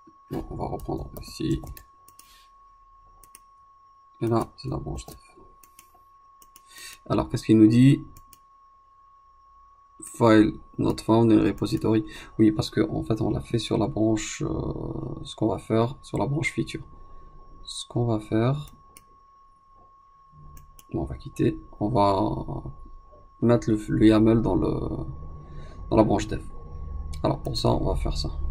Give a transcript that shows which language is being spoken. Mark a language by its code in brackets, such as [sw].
[fr] Donc on va reprendre ici. Et là, c'est la branche dev. Alors, qu'est-ce qu'il nous dit? [en] File not found in repository. [fr] Oui, parce que en fait, on l'a fait sur la branche. Ce qu'on va faire sur la branche feature. Ce qu'on va faire, on va quitter. On va mettre le YAML dans la branche dev. Alors pour ça, on va faire ça.